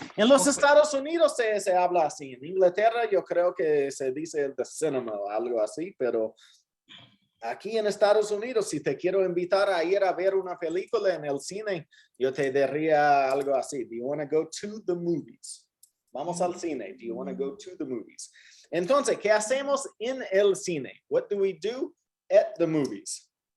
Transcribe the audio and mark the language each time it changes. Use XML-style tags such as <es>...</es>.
<es>En los Estados Unidos se habla así. En Inglaterra yo creo que se dice</es> <en>the cinema</en> <es>o algo así, pero aquí en Estados Unidos, si te quiero invitar a ir a ver una película en el cine, yo te diría algo así.</es> <en>Do you want to go to the movies?</en> <es>Vamos al cine.</es> <en>Do you want to go to the movies?</en> <es>Entonces, ¿qué hacemos en el cine?</es> <en>What do we do at the movies?</en>